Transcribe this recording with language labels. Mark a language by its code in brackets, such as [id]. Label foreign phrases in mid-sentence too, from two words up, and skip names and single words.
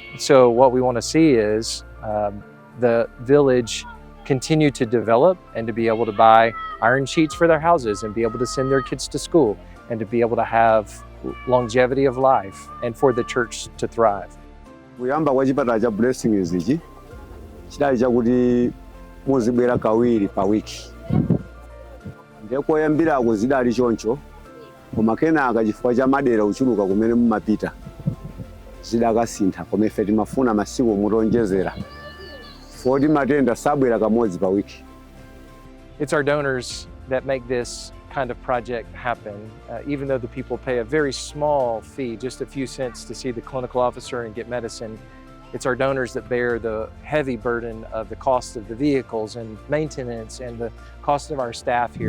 [en] So what we want to see is the village continue to develop and to be able to buy iron sheets for their houses and be able to send their kids to school and to be able to have longevity of life and for the church to thrive. [ny] Kuyamba kwa chipatala cha Blessings ichi chidali chakuti muzibwera kawiri pa wiki. Ndekoyambirako zidali choncho, koma kenaka chifukwa cha madera uchuluka kumene mumapita zidakasintha, koma ife timafuna masiku mutonjezera foti matenda sabwera kamodzi pa wiki. [en] It's our donors that make this kind of project happen, even though the people pay a very small fee, just a few cents to see the clinical officer and get medicine. It's our donors that bear the heavy burden of the cost of the vehicles and maintenance and the cost of our staff here.